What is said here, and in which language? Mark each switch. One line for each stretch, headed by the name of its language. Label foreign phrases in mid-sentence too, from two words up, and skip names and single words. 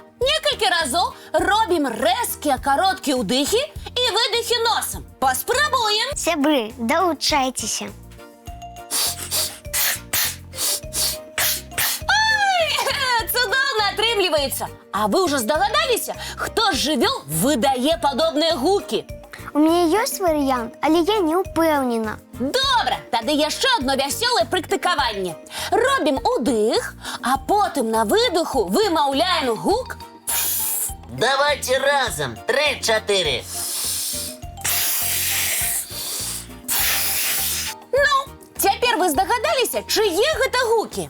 Belarusian: Некалькі разоў робім рэзкія кароткія ўдыхі і выдыхі носам. Паспрабуем. Сябры, доучайтеся. Цудоўна атрымліваецца. А вы ўжо здагадаліся, хто з жывёл выдае падобныя гукі?
Russian: У меня есть вариант,
Belarusian: але я не упэўнена. Добра, тады яшчэ одно вясёлае практыкаванне. Робім удых, а потым на выдыху вымаўляем гук. Давайте разом. 3-4. Ну, цяпер вы здагадаліся, чые гэта гукі?